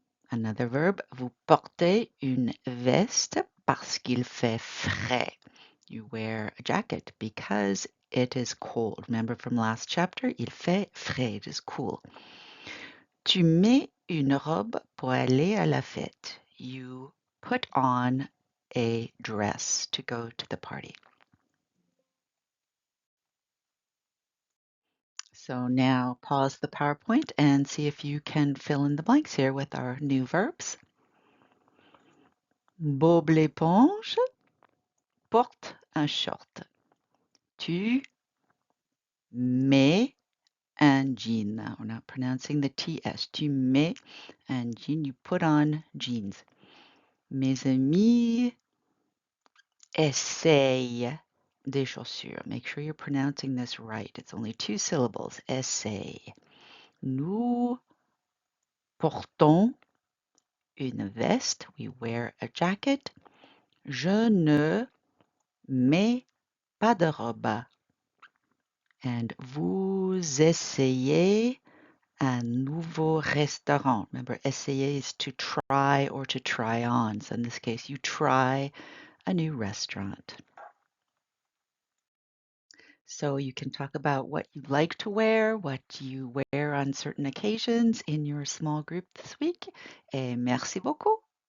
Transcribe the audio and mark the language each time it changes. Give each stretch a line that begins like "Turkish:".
English: Another verb,
French: vous portez une veste parce qu'il fait frais.
English: You wear a jacket because it is cold. Remember from last chapter,
French: il fait frais,
English: it is cool.
French: Tu mets une robe pour aller à la fête.
English: You put on a dress to go to the party. So now pause the PowerPoint and see if you can fill in the blanks here with our new verbs.
French: Bob l'éponge porte un short. Tu mets un jean.
English: We're not pronouncing the TS.
French: Tu mets un jean.
English: You put on jeans.
French: Mes amis essayent des chaussures.
English: Make sure you're pronouncing this right. It's only two syllables. Essaye.
French: Nous portons une veste.
English: We wear a jacket.
French: Je ne mets pas de robe. And vous essayez un nouveau restaurant.
English: Remember, essayer is to try or to try on. So in this case, you try a new restaurant. So you can talk about what you like to wear, what you wear on certain occasions in your small group this week.
French: Et merci beaucoup.